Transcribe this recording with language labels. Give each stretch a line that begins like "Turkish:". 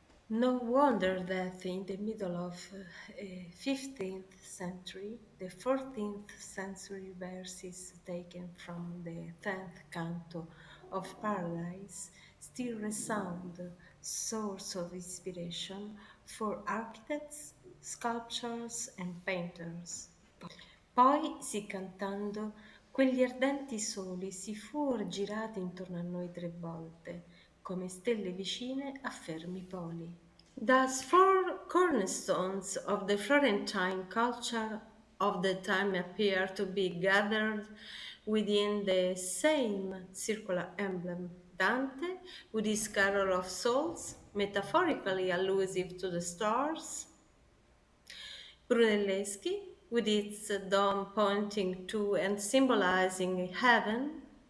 English: No wonder that in the middle of 15th century, the 14th century verses taken from the 10th canto of Paradise still resound source of inspiration for architects, sculptors and painters.
Italian: Poi, sì cantando, quegli ardenti soli si fuor girati intorno a noi 3 volte, come stelle vicine a fermi poli.
English: Thus, 4 cornerstones of the Florentine culture of the time appear to be gathered within the same circular emblem. Dante, with his Carol of Souls, metaphorically allusive to the stars, Brunelleschi, with its dome pointing to and symbolizing heaven,